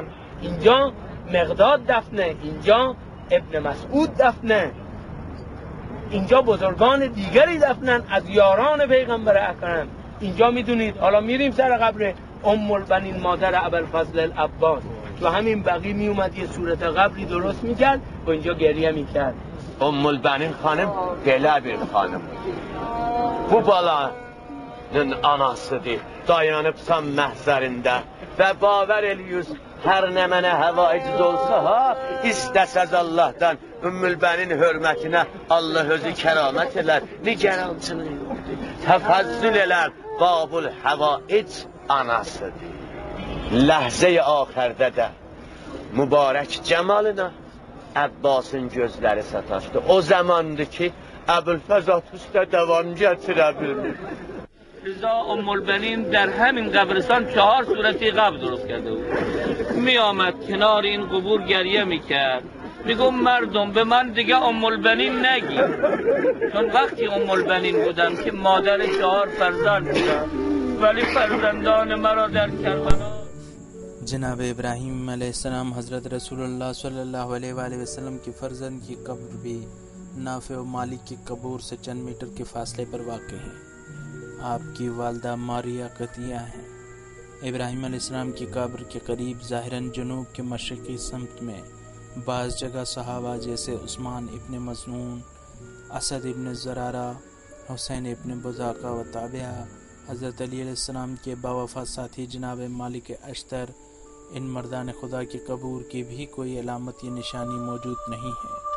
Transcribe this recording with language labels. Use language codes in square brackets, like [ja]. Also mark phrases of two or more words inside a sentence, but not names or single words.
[fa] اینجا مقداد دفنه، اینجا ابن مسعود دفنه، اینجا بزرگان دیگری دفنن از یاران پیغمبر اکرم. اینجا میدونید حالا میریم سر قبر ام البنین مادر ابوالفضل العباس و همین بقی میومد یه صورت قبری درست میکرد و اینجا گریه میکرد. [az] ام البنین خانم belə bir xanım. Bu balanın anasıdır. Dayanıbsan məhzərində və baver eləyüz hər nə mənə həvaiciz olsa ha, istəsəz Allahdan Ümmülbənin hörmətinə Allah özü kəramət elər, nigarançılığı yoxdur. Təfəzzül elər, babul həvaic anasıdır. Ləhzə-i axərdə də mübarək cəmalına Əbbasın gözləri sataşdı. O zamandı ki Əbülfəz Atüsdə devam gətirə bilmir. [fa] رضا ام البنین در همین قبرستان 4 صورتی قبر درست کرده بود. می آمد کنار این قبور گریه میکرد، میگم مردم به من دیگه ام البنین نگی، چون وقتی ام البنین بودم که مادر 4 فرزند بودم ولی فرزندان مرا در کربلا. [ur] جناب ابراہیم علیہ السلام حضرت رسول اللہ صلی اللہ علیہ وآلہ وسلم کی فرزند کی قبر بھی نافع و مالک کی قبور سے چند میٹر کے فاصلے پر واقع ہے. آپ کی والدہ ماریہ قطیہ ہیں. ابراہیم علیہ السلام کی قبر کے قریب ظاہراً جنوب کے مشرقی سمت میں بعض جگہ صحابہ جیسے عثمان ابن مظنون، اسد ابن زرارہ، حسین ابن بزاقہ و تابعہ، حضرت علی علیہ السلام کے باوفا ساتھی جناب مالک اشتر، ان مردان خدا کی قبور کی بھی کوئی علامت یا نشانی موجود نہیں ہے.